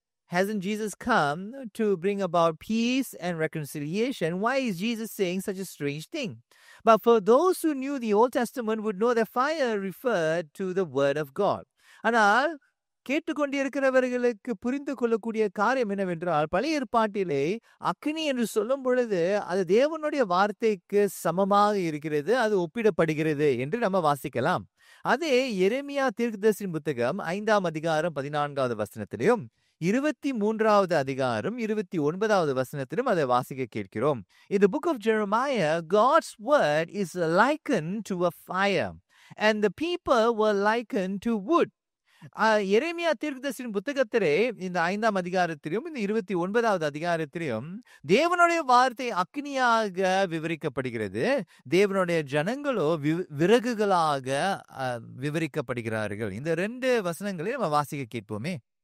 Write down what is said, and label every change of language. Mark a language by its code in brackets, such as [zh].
[en] Hasn't Jesus come to bring about peace and reconciliation? Why is Jesus saying such a strange thing? But for those who knew the Old Testament would know that fire referred to the word of God. [ta] ஆனால் கேட்டுக்கொண்டிருக்கிறவர்களுக்கு புரிந்து கொள்ளக்கூடிய காரியம் என்னவென்றால், பழைய ஏற்பாட்டிலே அக்கினி என்று சொல்லும் பொழுது அது தேவனுடைய வார்த்தைக்கு சமமாக இருக்கிறது, அது ஒப்பிடப்படுகிறது என்று நம்ம வாசிக்கலாம். அதே எரேமியா தீர்க்கதரிசியின் புத்தகம் 5ஆம் அதிகாரம் 14வது வசனத்திலும் 23வது அதிகாரம் 29வது வசனத்திலும் அதை வாசிக்க கேட்கிறோம். [en] In the book of Jeremiah, God's word is likened to a fire and the people were likened to wood. [ta] எரேமியா தீர்க்கதரிசியின் புத்தகத்திலே இந்த 5ஆம் அதிகாரத்திலும் இந்த 29வது அதிகாரத்திலும் தேவனுடைய வார்த்தை அக்னியாக விவரிக்கப்படுகிறது. தேவனுடைய ஜனங்களோ விறகுகளாக விவரிக்கப்படுகிறார்கள். இந்த 2 வசனங்களை நம்ம வாசிக்க கேட்போமே.